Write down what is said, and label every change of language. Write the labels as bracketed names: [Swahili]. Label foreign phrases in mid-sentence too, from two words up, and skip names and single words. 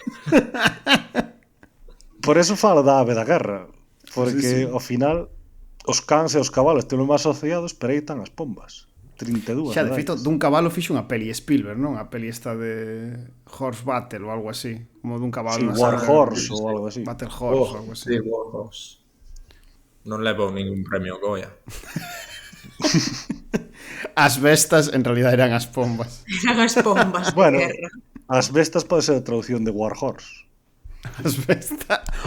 [Galician] Por eso falo da ave da guerra. Porque Sí. ao final os cans e os cabalos temos máis asociados, pero aí están as pombas. 32. Xa, de feito, dun cabalo fixo unha peli Spielberg, non? A peli esta de Horse Battle ou algo así. Como dun cabalo. Sí, na War sarga. Horse ou algo así. Battle Horse ou algo así. Sí, Warhorse. Non levou ningún premio Goya. As bestas [Spanish] en realidad [Galician] eran as pombas. Eran as pombas de Bueno, guerra. as bestas pode ser a traducción de War Horse. As bestas.